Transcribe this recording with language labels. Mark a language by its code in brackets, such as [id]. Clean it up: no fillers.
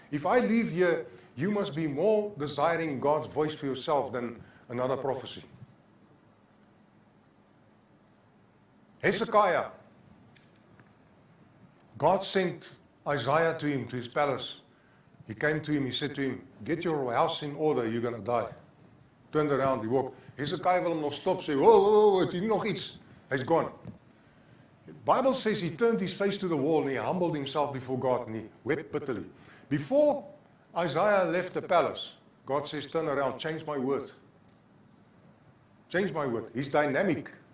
[en] If I leave here, you must be more desiring God's voice for yourself than another prophecy. Hezekiah. God sent Isaiah to him, to his palace. He came to him, he said to him, get your house in order, you're going to die. Turned around, he walked. [af] Hezekiah wil hom nog stop, sê, whoa, het hier nog iets? [en] He's gone. The Bible says he turned his face to the wall and he humbled himself before God and he wept bitterly. Before Isaiah left the palace, God says, turn around, change my word. Change my word. He's dynamic.